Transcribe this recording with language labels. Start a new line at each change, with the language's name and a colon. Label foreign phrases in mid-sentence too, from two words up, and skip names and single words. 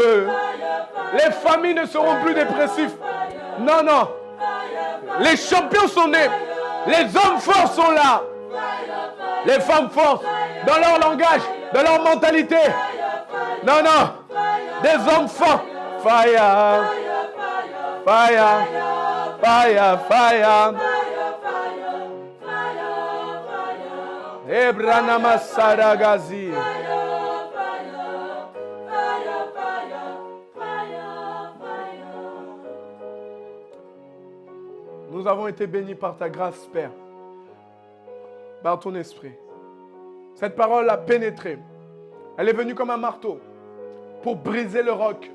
French: Le feu. Les familles ne seront plus dépressifs. Non, non. Les champions sont nés. Les hommes forts sont là. Les femmes fortes, dans leur langage, dans leur mentalité. Non, non. Des hommes forts.
English: Fire. Fire. Fire. Fire. Ebranama Saragazi.
French: Nous avons été bénis par ta grâce, Père, par ton esprit. Cette parole a pénétré. Elle est venue comme un marteau pour briser le roc.